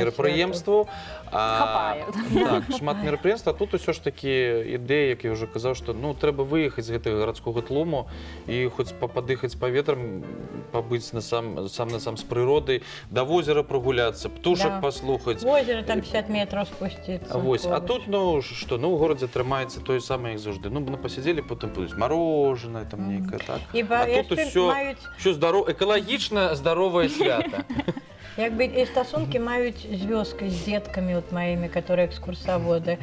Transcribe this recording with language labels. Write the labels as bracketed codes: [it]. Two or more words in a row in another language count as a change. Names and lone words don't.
[be] мерапрыемстваў. Хапае. Так, шмат мерапрыемстваў, а тут усё ж такі ідэя, як я ўжо казаў, што ну трэба выехаць з гэтага гарадскога тлуму і хоць падыхаць паветрам, пабыць сам з прыродай, да возера прогуляцца, птушак Да. паслухаць. [ru] В озеро там 50 метров спуститься. [be] Вось, а тут, ну, што, ну, у горадзе трымаецца тое самае, як заўжды. Ну, пасядзелі, потым будуць мороженое, там нейкае, так. І А тут яшчэ усё экалагічна здаровае свята. Як бы і стасункі маюць з вёскай, з дзеткамі вот маімі, которые экскурсаводы.